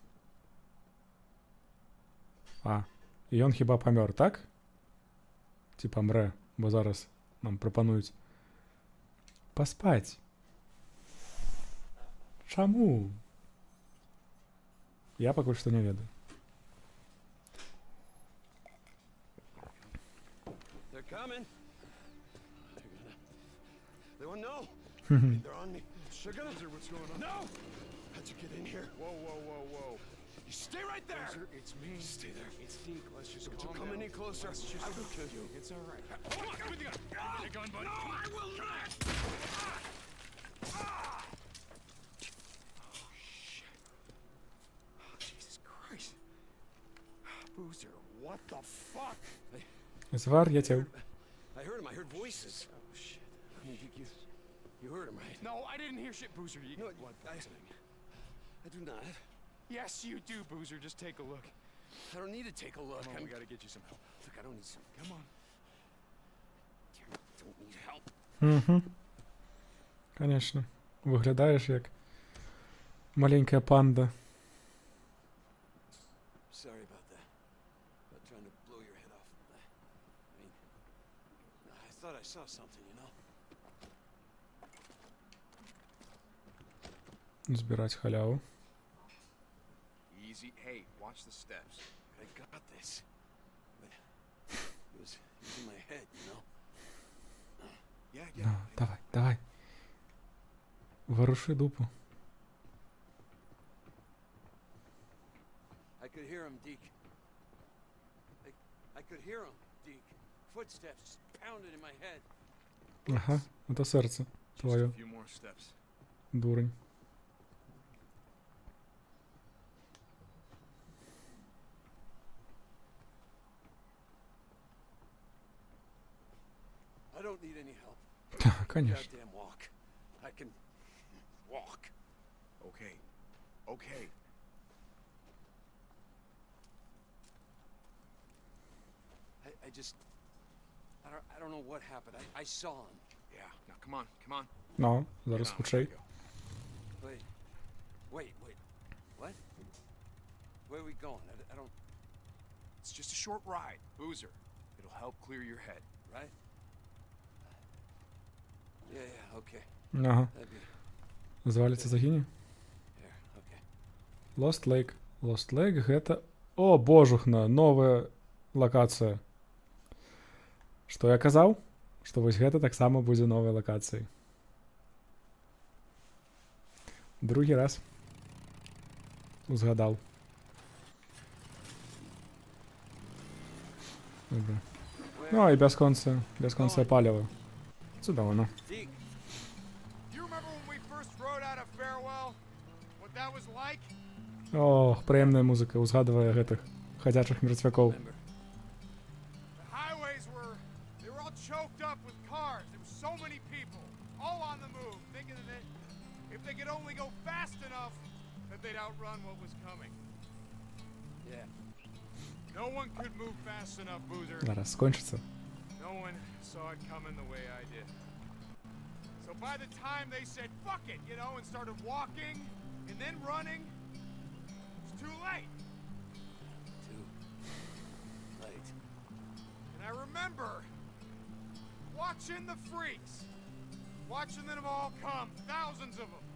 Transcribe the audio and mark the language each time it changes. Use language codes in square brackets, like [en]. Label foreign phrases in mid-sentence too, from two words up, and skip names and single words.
[be] А, і ён хіба памёр, так? Ці памрэ, бо зараз нам прапануюць паспаць. Чаму? Я пакуль што не ведаю. [en] They're coming. They won't know. They're on me. They're gonna. What's going on? No! How'd you get in here? Whoa. You stay right there. Boozer, it's me. Stay there. It's Deke. Let's just Don't you calm come down. any closer. I will kill you. It's all right. Come on, with the gun. Get a gun, buddy. No, I will not. Jesus Christ. Boozer, what the fuck? [be] Звар'яцеў. [en] I heard him. I heard voices. Oh, shit. I mean, you heard him, right? No, I didn't hear shit, Boozer. You No, what poisoning? I do not. Yes, you do, Boozer. Just take a look. I don't need to take a look. Come on, we gotta get you some help. Look, I don't need some. Come on. Don't need help. [ru] Конечно. [uk] Виглядаєш як маленька панда. [en] Sorry about that. About trying to blow your head off. I mean, I thought I saw something, you know? [ru] Збирать халяву. [en] Easy. Hey, watch the steps. I got this. But it was in my head, you know? Yeah. [ru] Ну, давай. Воруши дупу. [en] I could hear him, Deke. I could hear him, Deke. Footsteps just pounded in my head. [ru] Ага, это серце [en] Just a [uk] твоє, [en] few more steps. дурень. I don't need any help. [ru] Конечно. [en] Goddamn walk. I can walk. Okay. I just... I don't know what happened. I saw him. Yeah. Now, come on. [be] Ну, зараз [en] Get on, [be] хутчей. [en] gotta go. Wait. What? Where are we going? I don't... It's just a short ride, Boozer. It'll help clear your head. Right? Yeah, okay. [be] Ага. [en] That'd be... [be] Зваліцца загіне. [en] Here, okay. [be] Lost Lake. Lost Lake гэта... О, божухна, новая лакацыя. Што я казаў? Што вось гэта таксама будзе новай лакацыяй. Другі раз. Узгадаў. Добра. Ну, і бясконцае паліва. Цудоўна. [en] Deke, Do you remember when we first rode out of Farewell? What that was like? [be] Ох, прыемная музыка, узгадвае гэтых хадзячых мертвякоў. [en] remember. The highways were all choked up with cars. There were so many people, all on the move, thinking that if they could only go fast enough, that they'd outrun what was coming. Yeah. No one could move fast enough, Boozer. [be] Зараз скончыцца. [en] No one saw it coming the way I did. So by the time they said, fuck it, and started walking and then running, it's too late. Too late. And I remember watching the freaks Watching them all come, thousands of them.